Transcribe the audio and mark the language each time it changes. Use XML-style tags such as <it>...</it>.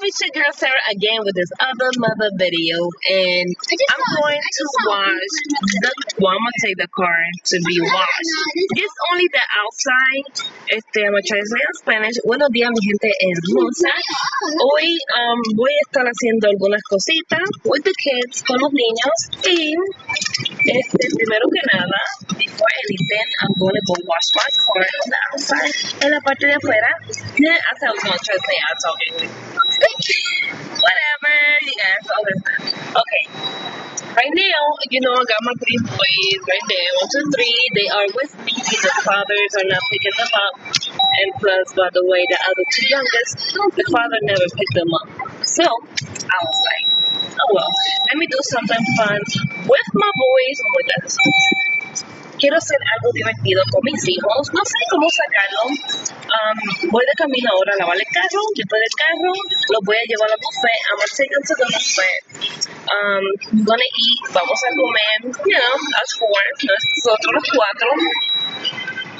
<en>It's your girl Sarah again with this other mother video, and I'm going to wash the. Well, I'm gonna take the car to be washed. It's only the outside. I'm gonna try to say in Spanish.</en> <es>Buenos días, mi gente hermosa. Hoy voy a estar haciendo algunas cositas</es> <en>with the kids,</en> <es>con los niños, y primero que nada,</es> <en>before anything, I'm going to go wash my car on the outside,</en> <es>en la parte de afuera.</es> <en>Yeah, I thought I was going to translate out talking. Whatever, you guys understand. Okay. Right now, I got my 3 boys right there, 1, 2, 3. They are with me. The fathers are not picking them up. And plus, by the way, the other 2 youngest, the father never picked them up. So, I was like, oh well, let me do something fun with my boys. Oh my God,</en> <es>quiero hacer algo divertido con mis hijos. No sé cómo sacarlo. Voy de camino ahora a lavar el carro. Después del carro, los voy a llevar al buffet.</es> <en>I'm going to take them to the buffet. We're going to eat.</en> <es>Vamos a comer,</es> <en>us 4.</en> <es>Nosotros los 4.</es>